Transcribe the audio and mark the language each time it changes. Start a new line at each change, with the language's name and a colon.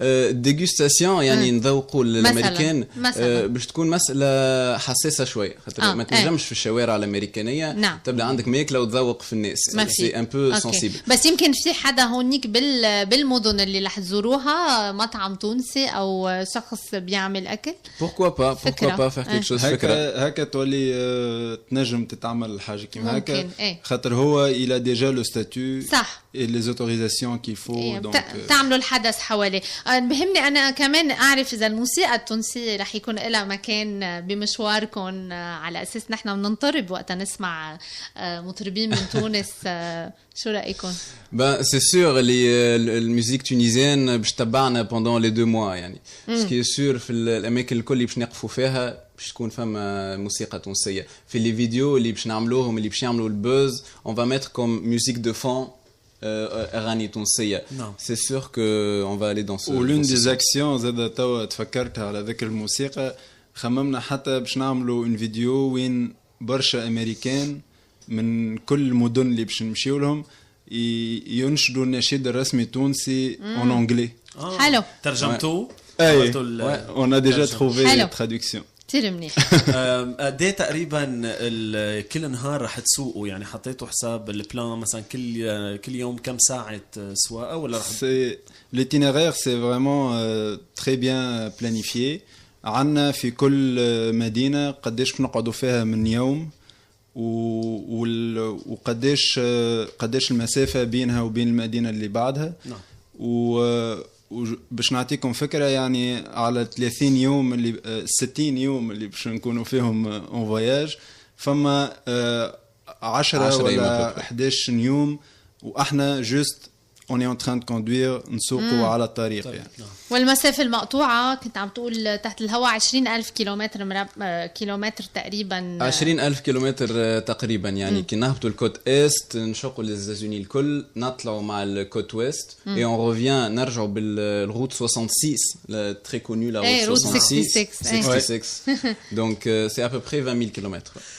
Arabic: ديغوستاسيون يعني نذوقوا الامريكان باش تكون مساله حساسه شويه خاطر ما تنجمش في الشوارع الامريكانيه تبدا عندك ماكله وتذوق في الناس سي ان بو سنسيبل. بس يمكن في حدا هونيك بالمدن اللي رح تزوروها مطعم تونسي او شخص بيعمل اكل
French: pourquoi pas faire quelque chose.
Arabic: هكا تولي تنجم تتعمل الحاجه كيما هكا خاطر هو الى ديجا لو ستاتيو صح
French: et les autorisations qu'il faut. donc
Arabic: تعملوا الحدث حواليه. بهمني انا كمان اعرف اذا الموسيقى التونسيه رح يكون لها مكان بمشواركم على اساس نحن بننطرب وقت نسمع مطربين من تونس. شو رايكم؟
French: Ben c'est sûr
Arabic: الموسيقى تونيزيان باش تبعنا
French: pendant les 2 mois
Arabic: يعني.
French: ce qui est sûr
Arabic: في الاماكن الكل اللي باش نقفوا فيها باش تكون فما موسيقى تونسيه. في لي فيديو اللي باش نعملوهم اللي باش يعملوا البوز
French: on va mettre comme musique de fond
Arabic: اغاني تونسيه.
French: c'est sûr que on va aller dans ce.
Arabic: ولون دي زاكسيون زاد توا تفكرتها على ذكر الموسيقى خممنا حتى باش نعملوا ان فيديو وين برشا امريكان من كل المدن اللي باش نمشيو لهم ينشدوا النشيد الرسمي التونسي
French: en anglais.
Arabic: حلو ترجمتوه؟ اي
French: on a déjà trouvé la traduction.
Arabic: كتير منيح. قد ايه تقريبا كل نهار رح تسوقوا؟ يعني حطيتوا حساب البلان مثلا كل يوم كم ساعه سواقه ولا رح
French: l'itinéraire c'est vraiment très bien planifié.
Arabic: عندنا في كل مدينه قديش بنقعدوا فيها من يوم وقديش المسافه بينها وبين المدينه اللي بعدها. وباش نعطيكم فكره يعني على 30 يوم اللي 60 يوم اللي باش نكونوا فيهم اون فواياج فما 10 ولا 11 يوم واحنا جوست
French: on est en train de conduire
Arabic: نسوقوا على الطريق يعني. والمسافة المقطوعة كنت عم تقول تحت الهواء 20,000 كيلومتر كيلومتر تقريبا. 20,000 كيلومتر تقريبا يعني كي نهبطوا الكوت ايست نشقوا للزازوني الكل نطلعوا مع الكوت ويست
French: et on revient
Arabic: نرجعوا بالروت 66
French: très connue la route 66 donc c'est à peu près
Arabic: 20,000 كيلومتر.